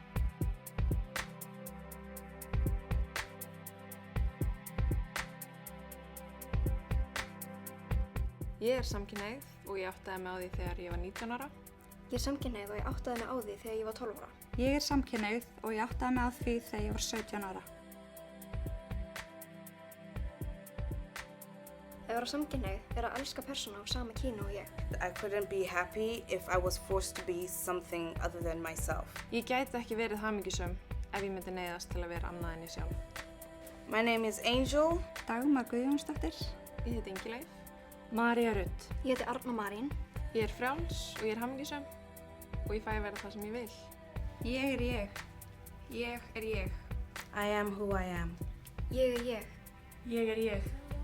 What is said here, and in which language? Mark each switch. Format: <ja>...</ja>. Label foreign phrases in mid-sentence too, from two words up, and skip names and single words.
<is>Ég er samkynhneigð og ég áttaði mig á því þegar ég var 19 ára. Ég er samkynhneigð og ég áttaði mig á því þegar ég var 12 ára. Ég er samkynhneigð og ég áttaði mig á því þegar ég var 17 ára. Að vera samkynhneigð er að elska persónu af sama kyni og ég.</is> <en>I couldn't be happy if I was forced to be something other than myself.</en> <is>Ég gæti ekki verið hamingjusöm ef ég myndi neyðast til að vera annað en ég sjálf.</is> <en>My name is Angel.</en> <is>Dagmar Guðjónsdóttir. Ég heiti Ingileif. María Rutt. Ég heiti Arna Marín. Ég er frjáls og ég er hamingjusöm og ég fæ að vera það sem ég vil. Ég er ég. Ég er ég.</is> <en>I am who I am.</en> <is>Ég er ég. Ég er ég.</is>